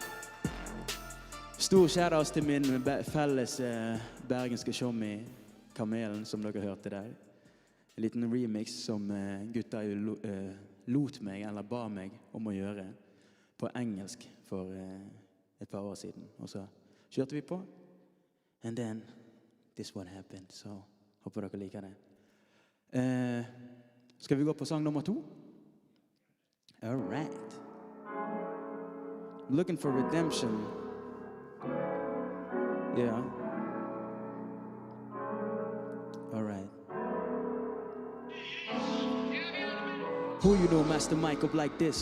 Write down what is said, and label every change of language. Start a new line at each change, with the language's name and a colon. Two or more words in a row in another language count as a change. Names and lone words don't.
Norwegian: Stor kjære til min felles bergenske showmy Kamelen, som dere hørte der. En liten remix som gutta lot meg, eller ba meg om å gjøre på engelsk for et par år siden. Og så kjørte vi på.
English: And then, this what happened.
Norwegian: Så håper dere liker det. Skal vi gå på sang nummer 2?
English: All right. looking for redemption. Yeah. All right. Who you know, Master Mike up like this?